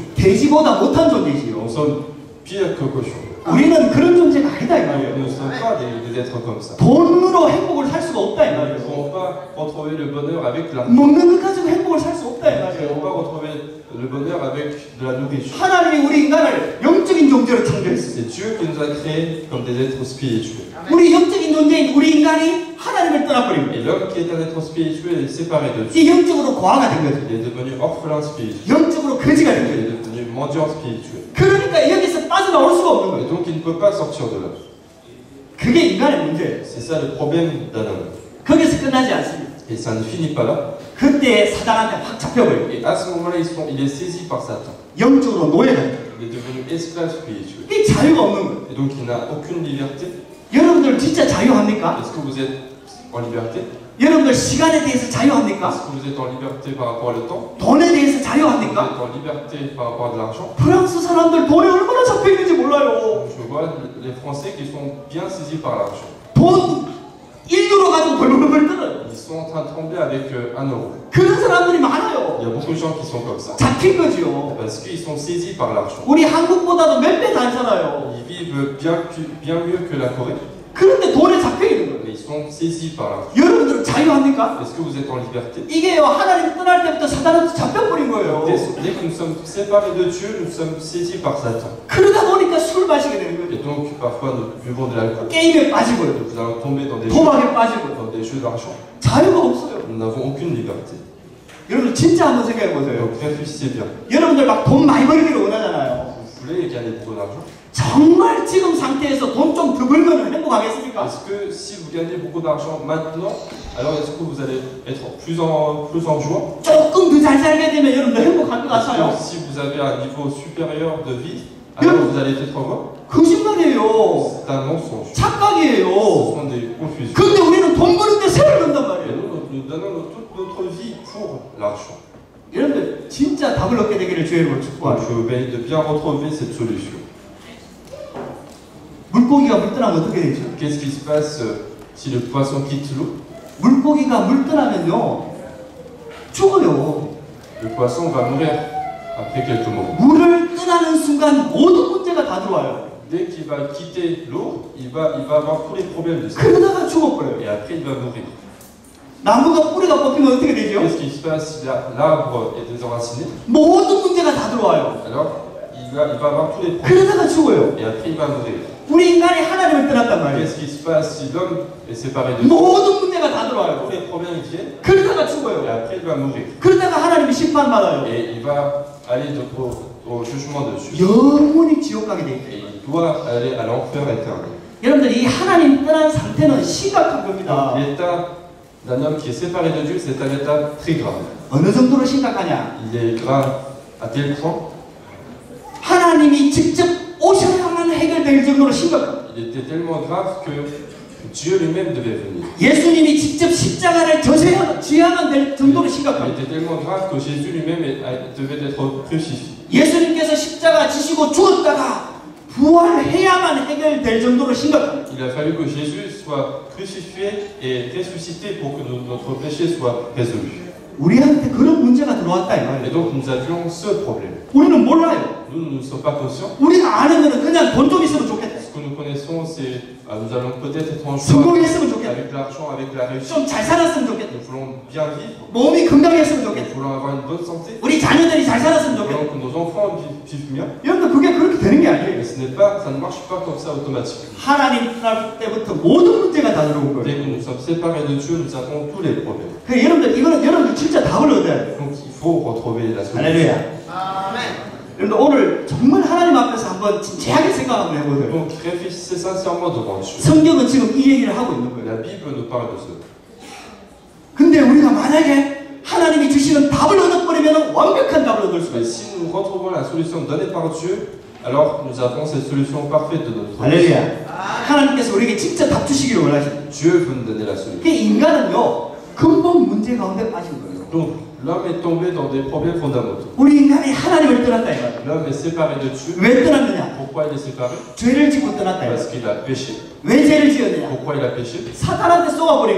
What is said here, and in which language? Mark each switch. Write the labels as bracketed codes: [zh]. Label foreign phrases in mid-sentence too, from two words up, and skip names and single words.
[ko] 돼지보다 못한 존재지요. [fr] Nous sommes pires que cochons. [ko] 우리는 그런 존재가 아니다 이 말이에요. [fr] Nous ne sommes pas des êtres comme ça. [ko] 돈으로 행복을 살 수가 없다 이 [fr] Nous ne [ko] 말이에요. [fr] pouvons pas retrouver le bonheur avec l'argent. [ko] 먹는 것 가지고 행복을 살 수 없다 이 [fr] Nous ne pouvons pas [ko] 말이에요. [fr] retrouver le bonheur avec de la nourriture. [ko] 하나님이 우리 인간을 영적인 존재로 창조했어요. [fr] C'est Dieu qui nous a créés comme des êtres spirituels. [ko] 우리 영적인 존재인 우리 인간이 하나님을 떠나버립니다. [fr] Et l'homme qui est un être spirituel est séparé de Dieu. [ko] 이 영적으로 고아가 된 거죠. [fr] Il est devenu orphelin spirituel. [ko] 영적으로 거지가 된 [fr] Il [ko] 거예요. [fr] est devenu mendiant spirituel. [ko] 그러니까 여기서 빠져나올 수가 없는 [fr] Et [ko] 거예요. [fr] donc il ne peut pas sortir de là. [ko] 그게 인간의 문제예요. [fr] C'est ça le problème d'un homme. [ko] 거기서 끝나지 않습니다. [fr] Et ça ne finit pas là. [ko] 그때 사단한테 확 잡혀버려요. [fr] Et à ce moment-là, il est saisi par Satan. [ko] 영적으로 노예가 돼요. [fr] Il est devenu esclave spirituel. [ko] 이 자유가 없는 거예요. [fr] Et donc il n'a aucune liberté. [ko] 여러분들 진짜 자유합니까? [fr] Est-ce que vous êtes en liberté? [ko] 여러분들 시간에 대해서 자유합니까? [fr] Est-ce que vous êtes en liberté par rapport au temps? [ko] 돈에 대해서 [fr] Vous [ko] 자유합니까? [fr] êtes en liberté par rapport à de l'argent? [ko] 프랑스 사람들 돈에 얼마나 잡혀있는지 몰라요. [fr] Je vois les Français qui sont bien saisis par l'argent. [ko] 돈 1유로 가지고 벌벌벌 떨어요. [fr] Ils sont en train de trembler avec 1 euro. [ko] 그런 사람들이 [fr] Il [ko] 많아요. [fr] y a beaucoup de gens qui sont comme ça. [ko] 잡힌 거지요. [fr] Parce qu'ils sont saisis par l'argent. [ko] 우리 한국보다도 몇 배 잘 살아요. [fr] Ils vivent bien mieux que la Corée, [ko] 그런데 돈에 잡혀있는 거예요. [fr] mais ils sont saisis par l'argent. [ko] 여러분들은 자유합니까? [fr] Est-ce que vous êtes en liberté? [ko] 이게요 하나님 떠날 때부터 사단한테 잡혀버린 거예요. [fr] Dès que nous sommes séparés de Dieu, nous sommes saisis par Satan. [ko] 그러다 보니까 술 마시게 되는 [fr] Et [ko] 거예요. [fr] donc, parfois, nous buvons de l'alcool. [ko] 게임에 빠지고요. [fr] Nous allons tomber dans des [ko] 도박에 빠지고요. [fr] d'argent. [ko] 자유가 없어요. [fr] Nous n'avons aucune liberté. [ko] 여러분 진짜 한번 생각해 보세요. [fr] Donc, réfléchissez bien. [ko] 여러분들 막 돈 많이 벌기를 원하잖아요. [fr] Vous voulez gagner beaucoup d'argent? [ko] 정말 지금 상태에서 돈 좀 더 벌면 행복하겠습니까? [fr] Est-ce que si vous gagnez beaucoup d'argent maintenant, alors est-ce que vous allez être plus en joie? [ko] 조금 더 잘 살게 되면 여러분들 행복할 것 [fr] Est-ce [ko] 같아요. [fr] que si vous avez un niveau supérieur de vie, alors vous allez être heureux? [ko] 거짓말이에요. [fr] C'est un mensonge. Ce [ko] 착각이에요. [fr] sont des confusions. [ko] 근데 우리는 돈 버는데 세를 넣는단 [fr] Et [ko] 말이에요. [fr] nous donnons toute notre vie pour l'argent. [ko] 여러분들 진짜 답을 얻게 되기를 주의 이름으로 [fr] Donc [ko] 축복합니다. [fr] je vous bénis de bien retrouver cette solution. [ko] 물고기가 물 떠나면 어떻게 되죠? [fr] Qu'est-ce qui se passe si le poisson quitte l'eau? [ko] 물고기가 물 떠나면요 죽어요. [fr] Le poisson va mourir après quelques moments. [ko] 물을 떠나는 순간 모든 문제가 다 들어와요. [fr] Dès qu'il va quitter l'eau, il va avoir tous les problèmes de ça. [ko] 그러다가 죽어버려요. [fr] Et après, il va mourir. [ko] 나무가 뿌리가 뽑히면 어떻게 되죠? [fr] Qu'est-ce qui se passe si l'arbre est désenraciné? [ko] 모든 문제가 다 들어와요. [fr] Alors, il va avoir tous les problèmes. [ko] 그러다가 죽어요. [fr] Et après, il va mourir. [ko] 우리 인간이 하나님을 떠났단 말이에요. [fr] Qu'est-ce qui se passe si l'homme est séparé de Dieu? [ko] 모든 문제가 다 [fr] Tous [ko] 들어와요. [fr] les problèmes viennent. [ko] 그러다가 [fr] Et [ko] 죽어요. [fr] après, il va mourir. [ko] 그러다가 하나님이 심판받아요. [fr] Et il va aller au jugement dessus. [ko] 영원히 지옥 가게 돼 [fr] Et [ko] 있어요. [fr] il doit aller à l'enfer éternel. [ko] 여러분들 이 하나님 떠난 상태는 심각한 [fr] Donc, [ko] 겁니다. [fr] l'état d'un homme qui est séparé de Dieu, c'est un état très grave. [ko] 어느 정도로 심각하냐? [fr] Il est grave à tel point, [ko] 하나님이 직접 오셔야만 해결될 정도로 심각합니다. [fr] il était tellement grave que Dieu lui-même devait venir. [ko] 예수님이 직접 십자가를 져야만 될 정도로 [fr] Il [ko] 심각합니다. [fr] était tellement grave que Jésus lui-même devait être crucifié. [ko] 예수님께서 십자가 지시고 죽었다가 부활해야만 해결될 정도로 심각합니다. [fr] Il a fallu que Jésus soit crucifié et ressuscité pour que notre péché soit résolu. [ko] 우리한테 그런 문제가 들어왔다 이 [fr] Et [ko] 말이에요. [fr] donc nous avions ce problème. [ko] 우리는 몰라요. [fr] Nous ne sommes pas conscients. [ko] 우리가 아는 거는 그냥 돈 좀 있으면 좋겠다. [fr] Ce que nous connaissons, c'est nous allons peut-être être en joie [ko] 성공했으면 좋겠다. [fr] avec l'argent, avec la réussite. [ko] 좀 잘 살았으면 좋겠다. [fr] Nous voulons bien vivre. [ko] 몸이 건강했으면 [fr] Nous [ko] 좋겠다. [fr] voulons avoir une bonne santé. [ko] 우리 자녀들이 잘 살았으면 [fr] Nous [ko] 좋겠다. [fr] voulons que nos enfants vivent bien. [ko] 여러분 그게 그렇게 되는 게 아니에요. [fr] Mais ça ne marche pas comme ça automatiquement. [ko] 하나님 떠날 때부터 모든 문제가 다 들어온 거예요. [fr] Dès que nous sommes séparés de Dieu, nous avons tous les problèmes. [ko] 그러니까 여러분들 이거는 여러분들 진짜 답을 얻어야 돼요. [fr] Donc il faut retrouver la solution. [ko] 할렐루야. 여러분들 오늘 정말 하나님 앞에서 한번 진지하게 생각 한번 해보세요. [fr] Donc réfléchissez sincèrement devant Dieu. [ko] 성경은 지금 이 얘기를 하고 있는 거예요. [fr] La Bible nous parle de ça. [ko] 근데 우리가 만약에 하나님이 주시는 답을 얻어버리면 완벽한 답을 얻을 수가 [fr] Mais [ko] 있어요. [fr] si nous retrouvons la solution donnée par Dieu, alors nous avons cette solution parfaite de notre vie. [ko] 할렐루야. 하나님께서 우리에게 진짜 답 주시기를 원하십니다. [fr] Dieu veut nous donner la solution. [ko] 그 인간은요 근본 문제 가운데 빠진 거예요. [fr] Donc l'homme est tombé dans des problèmes fondamentaux. [ko] 우리 인간이 하나님을 떠났다 이 말이에요. [fr] L'homme est séparé de Dieu. [ko] 왜 떠났느냐? [fr] Pourquoi il est séparé? [ko] 죄를 짓고 떠났다 이 [fr] Parce [ko] 말이에요. [fr] qu'il a péché. [ko] 왜 죄를 지었느냐? [fr] Pourquoi il a péché? [ko] 사탄한테 쏘아버린